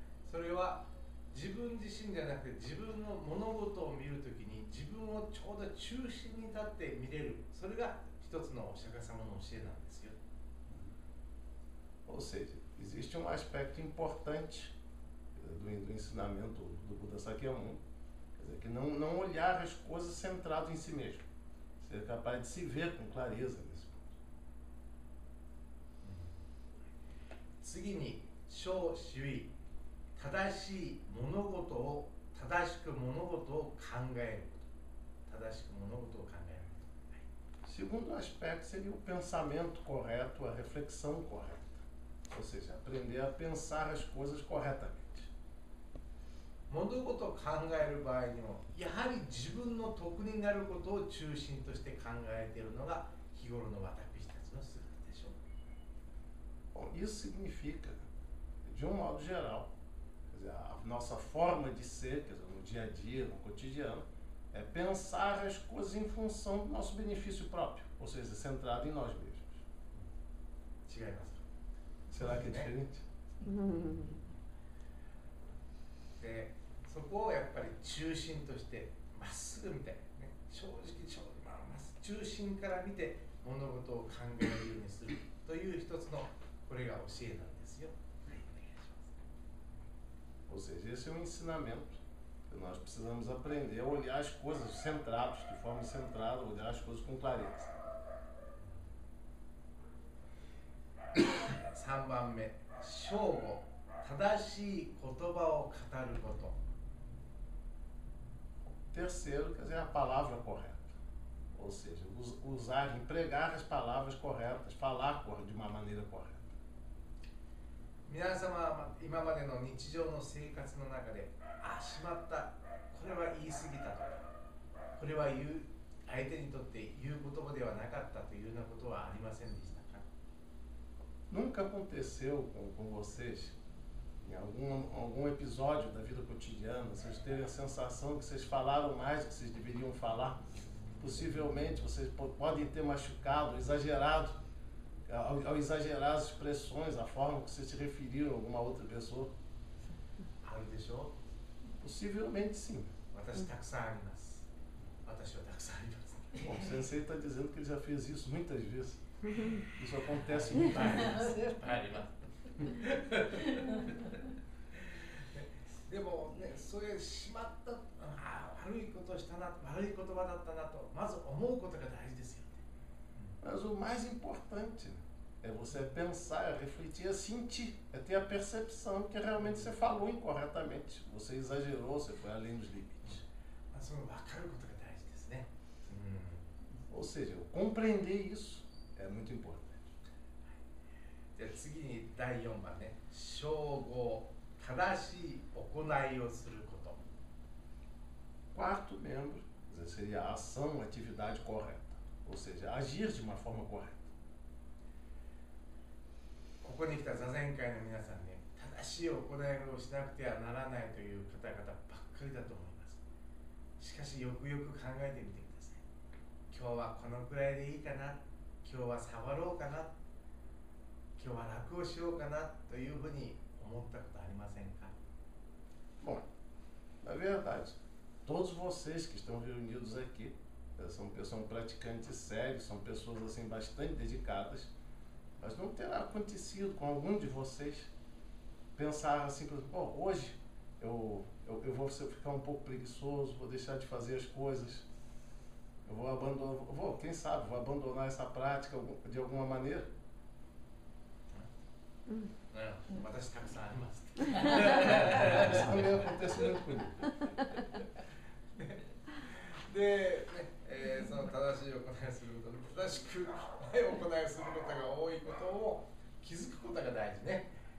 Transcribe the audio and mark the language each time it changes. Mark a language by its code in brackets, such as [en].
[ja] それは自分自身じゃなくて自分の物事を見るときに自分をちょうど中心に立って見れる、それが一つのお釈迦様の教えなんですよ。 [pt] Ou seja, existe um aspecto importante do ensinamento do Buda Sakyamuni, quer dizer, que não olhar as coisas centrado em si mesmo, ser capaz de se ver com clareza nesse ponto. [ja] 次に小主義、正しい物事を正しく物事を考えること、正しく物事を考えること。 [pt] Segundo aspecto seria o pensamento correto, a reflexão correta, ou seja, aprender a pensar as coisas corretamente. [ja] 物事を考える場合にもやはり自分の得になることを中心として考えているのが日頃の私たちの姿でしょう。 [pt] Bom, isso significa, de um modo geral, quer dizer, a nossa forma de ser, quer dizer, no dia a dia, no cotidiano, é pensar as coisas em função do nosso benefício próprio, ou seja, centrado em nós mesmos. [ja] 違いますか？ [pt] Será que é diferente? [ja] で、そこをやっぱり中心としてまっすぐ見て、ね、正直中心から見て物事を考えるようにするという一つのこれが教えなんですよ。はい、お願いします。 [pt] Ou seja, esse é um ensinamento que nós precisamos aprender a olhar as coisas centrados, de forma centrada, olhar as coisas com clareza. [ja] 3番目、正語、正しい言葉を語ること。 [pt] Terceiro, quer dizer, a palavra correta. Ou seja, usar, empregar as palavras corretas, falar de uma maneira correta. [ja] 皆様は今までの日常の生活の中で、あ、しまった、これは言い過ぎたとか、これは相手にとって言う言葉ではなかったというようなことはありませんでしたか？ [pt] Nunca aconteceu com vocês, em algum episódio da vida cotidiana, vocês terem a sensação que vocês falaram mais do que vocês deveriam falar? Possivelmente vocês podem ter machucado, exagerado, ao exagerar as expressões, a forma que vocês se referiram a alguma outra pessoa? [ja] あるでしょう。 [pt] Possivelmente sim. [ja] 私たくさんあります。私はたくさんあります。 [pt] Bom, o sensei está dizendo que ele já fez isso muitas vezes. Isso acontece muitas vezes. [ja] あります。でもね、そういうしまった、悪いことをしたな、悪い言葉だったなと、まず思うことが大事ですよね。 [pt] Mas o mais importante é você pensar, é refletir, é sentir, é ter a percepção que realmente você falou incorretamente. Você exagerou, você foi além dos limites. [ja] その分かることが大事ですね。 [pt] Ou seja, compreender isso é muito importante. [ja] じゃあ次に第4番ね、称号、正しい行いをすること。 [pt] Quarto membro, quer dizer, seria a ação, a atividade correta. Ou seja, agir de uma forma correta. [ja] ここに来た座禅会の皆さんね、正しい行いをしなくてはならないという方々ばっかりだと思います。しかしよくよく考えてみてください。今日はこのくらいでいいかな、今日は触ろうかな、今日は楽をしようかなというふうに思ったことありませんか？ [pt] Bom, na verdade, todos vocês que estão reunidos aqui são praticantes sérios, são pessoas assim bastante dedicadas, mas não terá acontecido com algum de vocês pensar assim, oh, hoje eu vou ficar um pouco preguiçoso, vou deixar de fazer as coisas, eu vou abandonar, quem sabe, vou abandonar essa prática de alguma maneira. [ja] 私たくさんあります。 [pt] Isso também acontece muito comigo. [ja] で、ね、その正しい行いをすること、正しくない行いをすることが多いことを気づくことが大事ね。